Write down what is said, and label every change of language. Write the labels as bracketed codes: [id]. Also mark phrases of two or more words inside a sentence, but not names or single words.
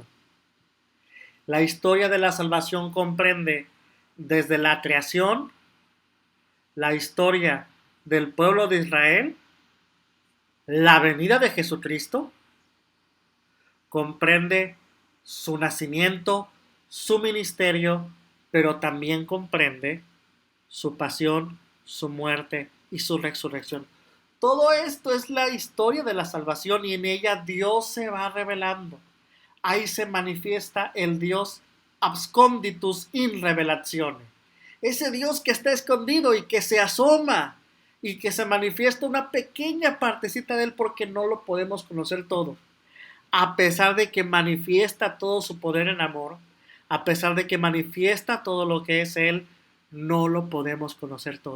[es] La historia de la salvación comprende desde la creación, la historia del pueblo de Israel, la venida de Jesucristo, comprende su nacimiento, su ministerio, pero también comprende su pasión, su muerte y su resurrección. Todo esto es la historia de la salvación y en ella Dios se va revelando. Ahí se manifiesta el Dios [la] absconditus in revelazione. [es] Ese Dios que está escondido y que se asoma y que se manifiesta una pequeña partecita de Él porque no lo podemos conocer todo. A pesar de que manifiesta todo su poder en amor, a pesar de que manifiesta todo lo que es Él, no lo podemos conocer todo.